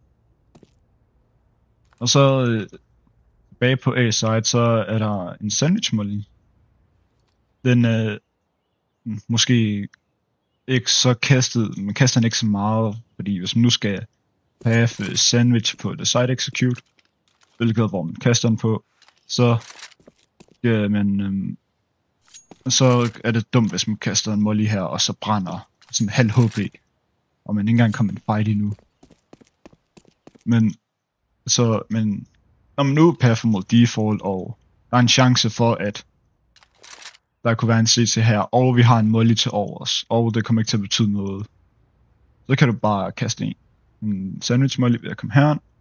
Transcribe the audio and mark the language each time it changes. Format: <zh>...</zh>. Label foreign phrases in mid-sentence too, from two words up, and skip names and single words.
<da>Og så bag på A-side, så er der en</da> <en>sandwich molly.</en> <da>Den er måske ikke så kastet, man kaster den ikke så meget, fordi hvis man nu skal have sandwich på</da> <en>the side execute,</en> <da>hvilket hvor man kaster den på, så så er det dumt, hvis man kaster en molly her, og så brænder sådan halv HP, og man ikke engang kommer en fight endnu. Men når man nu paffer mod default, og der er en chance for, at der kunne være en CC her, og vi har en molly til overs, og det kommer ikke til at betyde noget, så kan du bare kaste en</da> <en>sandwich molly</en> <da>ved at komme her</da>